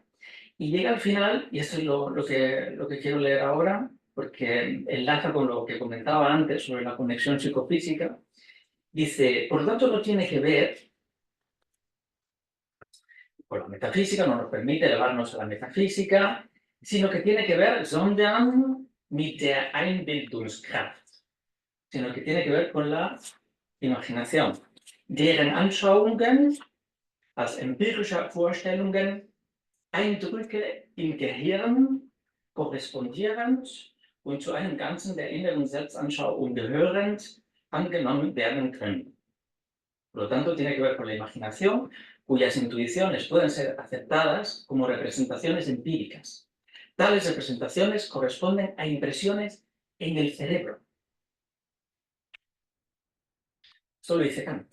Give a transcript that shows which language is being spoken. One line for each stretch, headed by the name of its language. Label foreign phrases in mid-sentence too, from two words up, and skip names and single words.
Spanish: Y llega al final, y esto es lo que quiero leer ahora, porque enlaza con lo que comentaba antes sobre la conexión psicofísica, Dice, por lo tanto, no tiene que ver con la metafísica, no nos permite elevarnos a la metafísica, sino que tiene que ver,
German: sondern mit der Einbildungskraft,
Spanish: sino que tiene que ver con la imaginación.
German: Deren Anschauungen als empirische Vorstellungen Eindrücke im Gehirn korrespondierend und zu einem Ganzen der inneren Selbstanschauung gehörend angenommen werden können.
Spanish: Por lo tanto, tiene que ver con la imaginación, cuyas intuiciones pueden ser aceptadas como representaciones empíricas. Tales representaciones corresponden a impresiones en el cerebro. Esto lo dice Kant.